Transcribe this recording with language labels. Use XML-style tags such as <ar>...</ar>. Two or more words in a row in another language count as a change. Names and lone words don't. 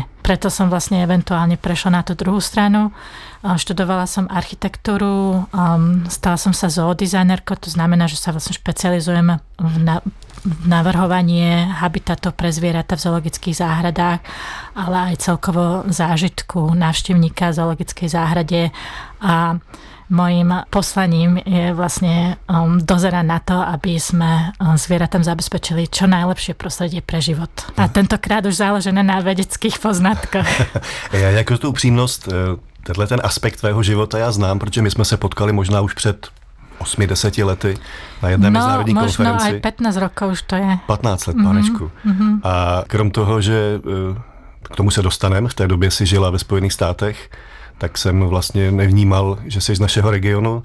<sk>Preto som vlastne eventuálne prešla na tú druhú stranu. Študovala som architektúru, stala som sa zoodizajnerkou, to znamená, že sa vlastne špecializujem v navrhovanie habitatov pre zvieratá v zoologických záhradách, ale aj celkovo zážitku návštevníka v zoologickej záhrade a mojím poslaním je vlastne dozerať na to, aby sme zvieratám zabezpečili čo najlepšie prostredie pre život. A tentokrát už záležené na vedeckých poznatkoch.</sk> <cs>Já jako tu upřímnost, tenhle ten aspekt tvého života já znám, protože my jsme se potkali možná už před 8-10 lety na jedné mezinárodní konferenci.</cs> <sk>Možno aj 15 rokov už to je.</sk> <cs>15 let, pánečku. A krom toho, že k tomu se dostaneme, v té době si žila ve Spojených státech, tak jsem vlastně nevnímal, že jsi z našeho regionu.</cs>